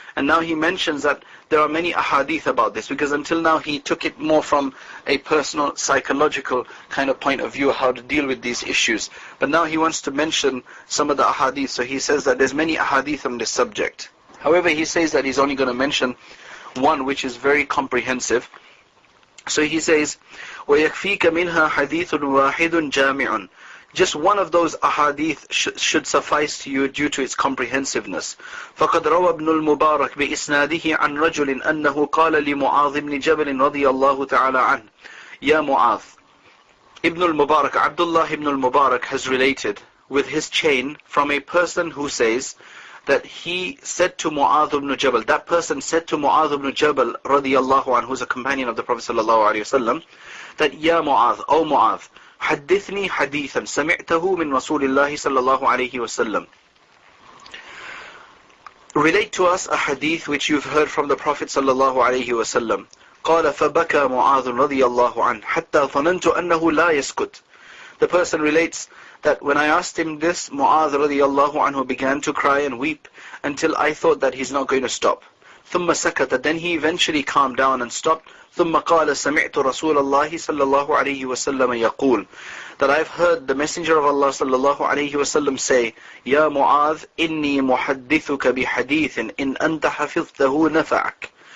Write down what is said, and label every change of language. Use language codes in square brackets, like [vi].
[en] And now he mentions that there are many ahadith about this, because until now he took it more from a personal psychological kind of point of view, how to deal with these issues. But now he wants to mention some of the ahadith. So he says that there's many ahadith on this subject. However, he says that he's only going to mention one which is very comprehensive. So he says, [ar] وَيَكْفِيكَ مِنْهَا حَدِيثٌ وَاحِدٌ جَامِعٌ. [en] Just one of those ahadith should suffice to you due to its comprehensiveness. [ar] فَقَدْ رَوَى ابْنُ الْمُبَارَكِ بِإِسْنَادِهِ عَنْ رَجُلٍ أَنَّهُ قَالَ لِمُعَاذِ بْنِ جَبَلٍ رَضِيَ اللَّهُ تَعَالَى عَنْهُ يَا مُعَاذ. [en] Ibn al-Mubarak, Abdullah ibn al-Mubarak has related with his chain from a person who says that he said to Mu'adh ibn Jabal, that person said to Mu'adh ibn Jabal radiyallahu anhu, who's a companion of the Prophet sallallahu alaihi wasallam, that Ya Mu'adh, O Mu'adh, [ar] حدثني حديثا سمعته من رسول الله صلى الله عليه وسلم. [en] Relate to us a hadith which you've heard from the Prophet sallallahu alaihi wasallam. [ar] قال فبكى معاذ رضي الله عنه حتى ظننت أنه لا يسكت. [en] The person relates that when I asked him this, Mu'adh radiyallahu anhu began to cry and weep until I thought that he's not going to stop. [ar] ثم سكت, [en] then he eventually calmed down and stopped. [ar] ثم قال سمعت رسول الله صلى الله عليه وسلم يقول, [en] that I've heard the Messenger of Allah [ar] صلى الله عليه وسلم say, يا معاذ إني محدثك بحديث إن أنت حفظته نفعك.